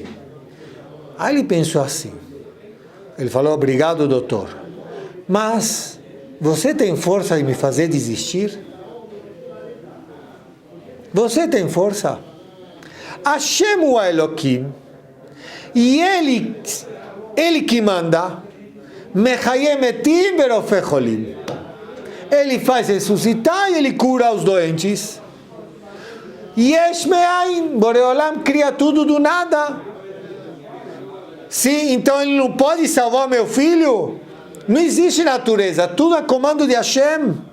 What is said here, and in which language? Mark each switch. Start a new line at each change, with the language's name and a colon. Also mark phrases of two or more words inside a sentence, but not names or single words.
Portuguese: Aí ele pensou assim, ele falou, obrigado doutor, mas você tem força de me fazer desistir? Você tem força? Hashem o Elohim, e ele que manda,
Hebrew: מחיה מתים ורופא חולים.
Portuguese: Ele faz ressuscitar e ele cura os doentes.
Hebrew: יש מאין,
Portuguese: Boreolam cria tudo do nada. Sim, então ele não pode salvar meu filho? Não existe natureza, tudo é comando de Hashem.